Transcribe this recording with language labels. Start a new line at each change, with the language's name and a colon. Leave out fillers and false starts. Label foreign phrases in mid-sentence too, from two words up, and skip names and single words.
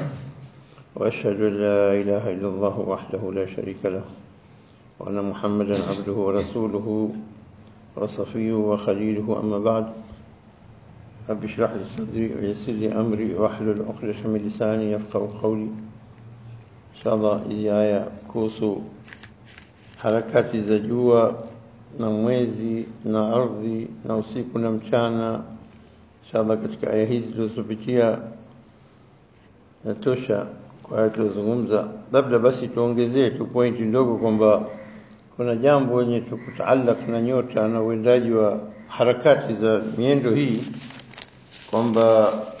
Arabic: وأشهد أن لا إله إلا الله وحده لا شريك له، وأن محمدا عبده ورسوله وصفيه وخليله. أما بعد، رب اشرح لي صدري ويسر لي أمري واحلل عقدة من لساني يفقهوا قولي. إن شاء الله
Swahili: hizi aya kuhusu harakati za jua na mwezi na ardhi na usiku na mchana. Inshallah katika aya hizi tulizopitia natosha kwa aya tulizozungumza. Labda basi tuongezee tu pointi ndogo kwamba kuna jambo lenye kutaallaq na nyota na uendaji wa harakati za miendo hii, kwamba